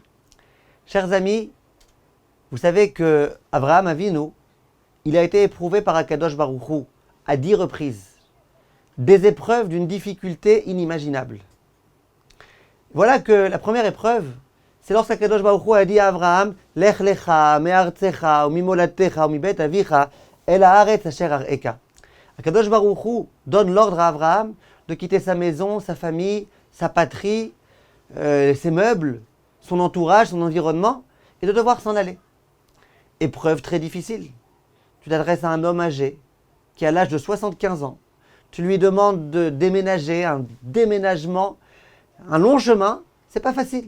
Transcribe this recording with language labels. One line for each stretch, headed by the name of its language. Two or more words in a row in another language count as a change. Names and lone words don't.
French: Chers amis, vous savez que Abraham Avinu, il a été éprouvé par Akadosh Baruch Hu à 10 reprises. Des épreuves d'une difficulté inimaginable. Voilà que la première épreuve, c'est lorsqu'Akadosh Baruch Hu a dit à Abraham,
Hebrew: לך לך, מארצך, וממולדתך, ומבית אביך, אל הארץ אשר אראך.
French: Akadosh Baruch Hu donne l'ordre à Abraham de quitter sa maison, sa famille, sa patrie, ses meubles, son entourage, son environnement, et de devoir s'en aller. Épreuve très difficile. Tu t'adresses à un homme âgé, qui a l'âge de 75 ans. Tu lui demandes de déménager, un déménagement, un long chemin, c'est pas facile.